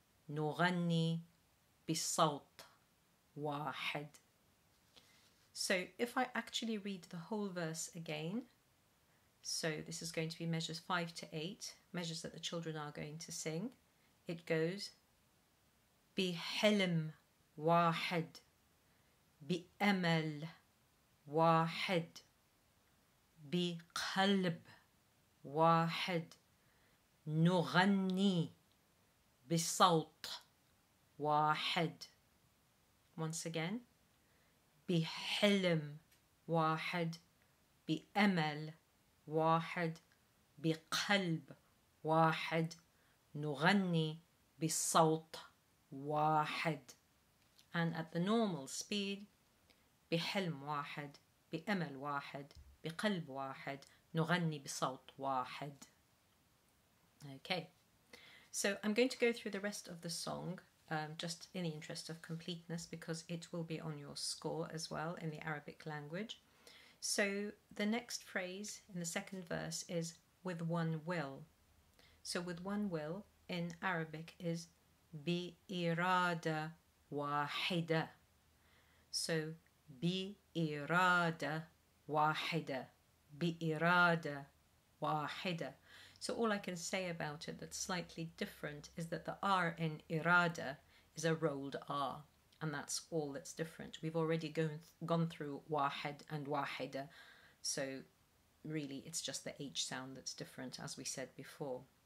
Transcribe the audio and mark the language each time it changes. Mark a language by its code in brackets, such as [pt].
[ar] نغني بصوت واحد. [en] So if I actually read the whole verse again, so this is going to be measures 5 to 8, measures that the children are going to sing. It goes [ar] بحلم واحد بأمل واحد بقلب واحد نغني بصوت واحد. [en] Once again. [ar] بحلم واحد بأمل واحد بقلب واحد نغني بصوت واحد. [en] And at the normal speed. [ar] بحلم واحد بأمل واحد بقلب واحد نغني بصوت واحد. [en] Okay, so I'm going to go through the rest of the song just in the interest of completeness because it will be on your score as well in the Arabic language. So the next phrase in the second verse is with one will. So with one will in Arabic is [ar] بإرادة واحدة. So بإرادة واحدة بإرادة واحدة. [en] So all I can say about it that's slightly different is that the R in irada is a rolled R, and that's all that's different. We've already gone through wahid and wahida, so really it's just the H sound that's different, as we said before.